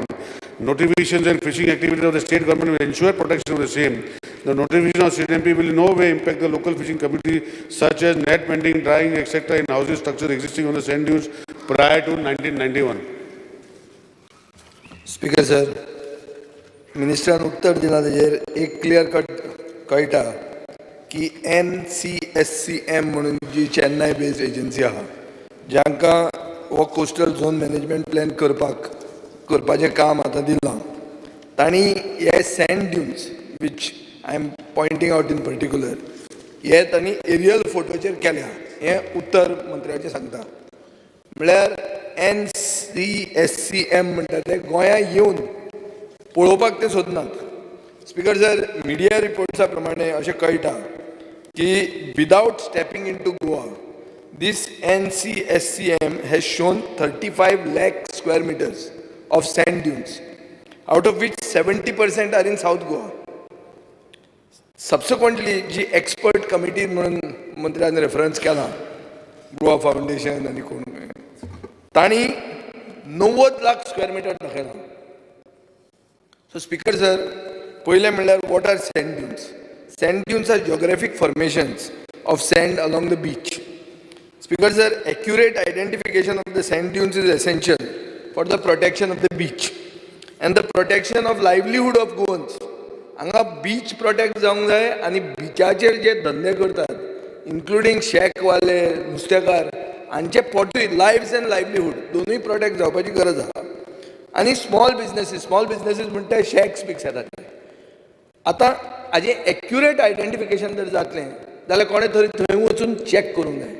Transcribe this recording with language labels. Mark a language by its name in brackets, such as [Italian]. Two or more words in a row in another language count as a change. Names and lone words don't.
[English] Notifications and fishing activities of the state government will ensure protection of the same. The notification of CZMP will in no way impact the local fishing community, such as net mending, drying, etc. in houses structures existing on the sand dunes prior to 1991. Speaker sir, [Konkani] Minister उत्तर दिला तेजेर एक [English] clear cut [Konkani] कळटा की NCSCM म्हणून जी [English] Chennai based agency [Konkani] आहा जांकां हो [English] coastal zone management plan [Konkani] करपाचें काम आतां दिलां तांणी हे [English] sand dunes which I am pointing out in particular [Konkani] हे तांणी एरियल फोटोचेर केल्या हें उत्तर मंत्र्याचें सांगता म्हळ्यार NCSCM म्हणटा ते गोंयांत येवन पळोवपाक ते सोदनात. [English] Speaker sir, [Konkani] मिडिया रिपोर्ट्सा प्रमाणे अशें कळटा की [English] without stepping into Goa this NCSCM has shown 35 lakh square meters of sand dunes, out of which 70% are in South Goa. [Konkani] Subsequently, जी [English] expert committee [Konkani] म्हणून मंत्र्यान रेफरन्स केला गोवा फाउंडेशन आनी कोण तांणी 90 लाख [English] square meter [Konkani] दाखयला. [English] So Speaker sir, [Konkani] पयलें म्हणल्यार [English] what are sand dunes? sand dunes are geographic formations of sand along the beach. Speaker sir, accurate identification of the sand dunes is essential for the protection of the beach and the protection of livelihood of Goans. [Konkani] हांगा [English] beach protect [Konkani] जावंक जाय आनी बिचाचेर जे धंदे करतात इन्क्लुडींग शेकवाले, नुस्तेकार हांचे पोटूय [English] lives and livelihood [Konkani] दोनूय प्रोटेक्ट जावपाची गरज आहा. आनी [English] small businesses [Konkani] म्हणटा शेक्स बिक्स येतात. आतां हाजें [English] accurate identification [Konkani] जर जातलें जाल्यार कोणें तरी थंय वचून चॅक करूंक जाय.